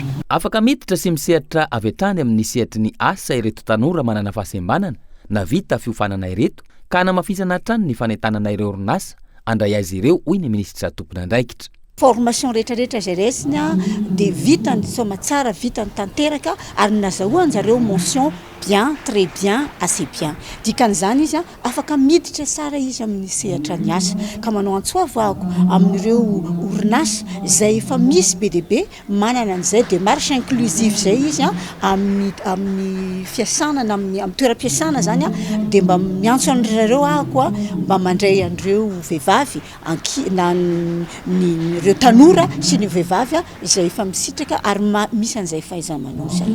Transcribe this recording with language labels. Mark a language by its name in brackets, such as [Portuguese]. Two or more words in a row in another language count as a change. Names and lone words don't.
[Malagasy] Afaka miditra sy misehatra avy hatrany amin'ny sehatry ny asa ireto tanora manana fahasembanana na vita fiofanana ireto ka namafisana hatrany ny fanentanana ireo orinasa andray azy ireo hoy ny minisitra tompon'andraikitra. Formation rehetrarehetra izay resiny dia vitany soma tsara vitany tanteraka ary nazahoany zareo [French] mention bien, très bien, assez bien. [Malagasy] Dikan'izany izy afaka miditra tsara izy amin'ny sehatra ny asa ka manao antsoavako amin'ireo orinasa izay efa misy be dia be manana an'izay [French] démarche inclusive [Malagasy] zay izy amin'ny fiasanana amin'ny toeram-piasana zany dia mba miantso an'ireo ahako mba mandray an'ireo vehivavy na ireo tanora sy ny vehivavy izay efa misitraka ary misy an'izay fahaiza-manao zay.